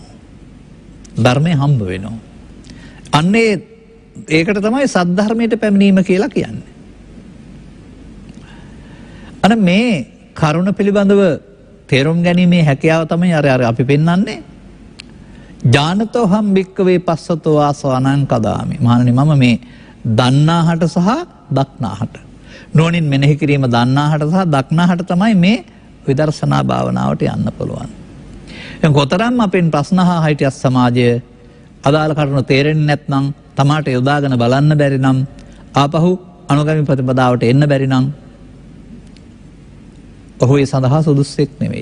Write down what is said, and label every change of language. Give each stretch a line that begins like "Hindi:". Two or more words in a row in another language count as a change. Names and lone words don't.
Sinhala: ධර්මය හම්බ වෙනවා. අන්නේ ඒකට තමයි සද්ධර්මයට පැමිණීම කියලා කියන්නේ. අන මේ කරුණ පිළිබඳව තේරුම් ගැනීමේ හැකියාව තමයි අර අපි පෙන්වන්නේ.
Pali: ඥානතෝ හම් භික්කවේ පස්සතෝ ආසවනං කදාමි.
Sinhala: මහණනි මම මේ දන්නාහට සහ දක්නාහට නුවණින් මෙනෙහි කිරීම දන්නාහට සහ දක්නාහට තමයි මේ විදර්ශනා භාවනාවට යන්න පුළුවන්. දැන් කොතරම් අපෙන් ප්‍රශ්න අහා හිටියත් සමාජය අදාළ කරුණු තේරෙන්නේ නැත්නම් තමාට යොදාගෙන බලන්න බැරි නම් ආපහු අනුගමී ප්‍රතිපදාවට එන්න බැරි නම් ඔහු ඒ සඳහා සුදුස්සෙක් නෙවෙයි.